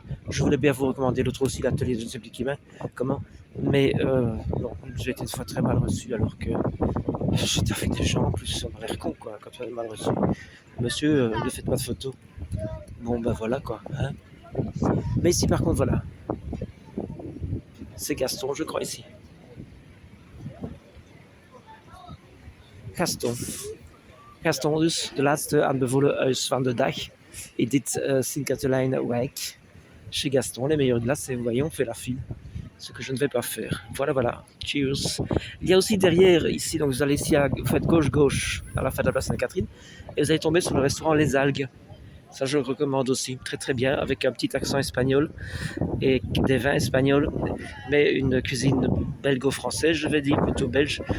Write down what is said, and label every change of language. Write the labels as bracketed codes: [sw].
[fr] Je voulais bien vous recommander l'autre aussi, l'atelier, je ne sais plus comment, mais non, j'ai été une fois très mal reçu alors que j'étais avec des gens, en plus on a l'air con quoi, quand on est mal reçu. Monsieur, ne faites pas de photos. Bon, ben voilà quoi. Hein. Mais ici, par contre, voilà. C'est Gaston, je crois, ici. Gaston. [nl] Gaston dus, de laatste aanbevolen van de dag. Et dit Sint-Katelijne-wijk. [fr] Chez Gaston, les meilleures glaces, et vous voyez, on fait la file. Ce que je ne vais pas faire. Voilà, voilà. Cheers. Il y a aussi derrière, ici, donc vous allez ici, vous faites gauche-gauche, à la fin de la place Sainte-Catherine, et vous allez tomber sur le restaurant Les Algues. Ça, je le recommande aussi. Très, très bien, avec un petit accent espagnol et des vins espagnols, mais une cuisine belgo-française, je vais dire, plutôt belge.